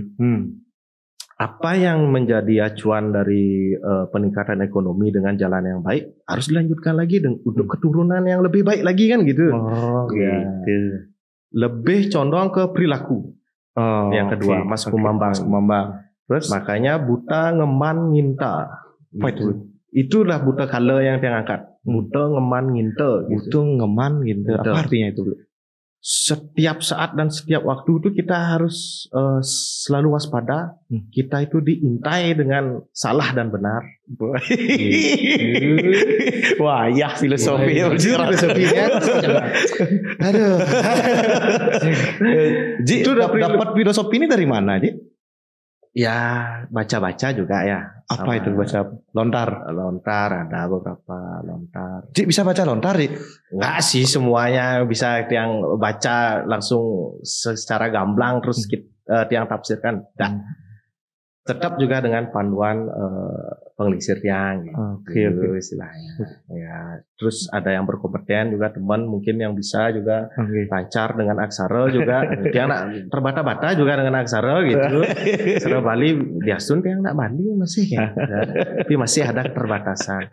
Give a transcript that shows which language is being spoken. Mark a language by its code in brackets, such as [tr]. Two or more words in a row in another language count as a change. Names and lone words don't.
[id] Apa yang menjadi acuan dari peningkatan ekonomi dengan jalan yang baik harus dilanjutkan lagi untuk keturunan yang lebih baik lagi kan gitu. Gitu. Lebih condong ke perilaku. Yang kedua Mas Kumambang. Terus makanya buta ngeman nginta. Apa itu? Itulah buta kala yang diangkat. Buta ngeman nginta. Buta ngeman nginta. Apa artinya itu, Bu? Setiap saat dan setiap waktu itu kita harus selalu waspada. Kita itu diintai dengan salah dan benar. Wah, ya filosofi ya. Filosofinya. Aduh. Ji, itu dapat filosofi ini dari mana, Ji? Ya, baca-baca juga ya. Apa itu baca? Lontar ada beberapa lontar. Ji, bisa baca lontar, Ji? Enggak sih semuanya bisa yang baca langsung secara gamblang terus yang tafsirkan. Tetap juga dengan panduan pengelisir tiang gitu istilahnya. Ya, terus ada yang berkompeten juga teman mungkin yang bisa juga lancar dengan aksara juga. Yang nak terbata-bata juga dengan aksara gitu. Secara Bali biasun yang nak Bali masih ya. Tapi masih ada keterbatasan.